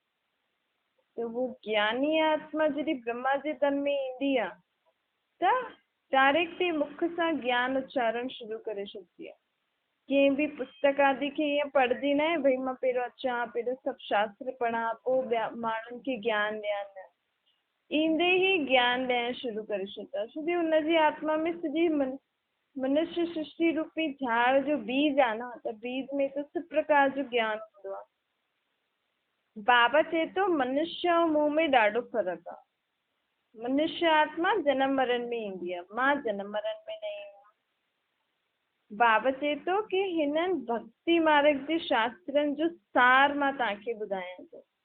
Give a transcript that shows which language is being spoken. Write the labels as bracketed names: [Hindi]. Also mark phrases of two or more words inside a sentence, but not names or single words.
[Sindhi] त उहो ज्ञानी आत्मा जॾहिं ब्रह्मा जे तन में ईंदी आहे त डायरेक्ट ई मुख सां ज्ञान उच्चारण शुरू करे छॾंदी आहे। कंहिं बि पुस्तक आदि खे ईअं पढ़ंदी न आहे भई मां पहिरियों अचां, पहिरियों सभु शास्त्र पढ़ां, पोइ ॿिया माण्हुनि खे ज्ञान ॾियां। न, ईंदे ई ज्ञान ॾियणु शुरू करे छॾंदा। छोकी हुनजी आत्मा में सॼी मनुष्य सृष्टि रूपी झाड़ जो बीज आहे न, त बीज में त सभु प्रकार जो ज्ञान हूंदो आहे। बाबा चए थो मनुष्य ऐं मूं में ॾाढो फ़र्क़ु आहे। मनुष्य आत्मा जनम मरण में ईंदी आहे, मां जनम मरण में न ईंदी आहियां। बाबा चए थो कि हिननि भक्ति मार्ग जे शास्त्रनि जो सार मां तव्हांखे ॿुधायां थो।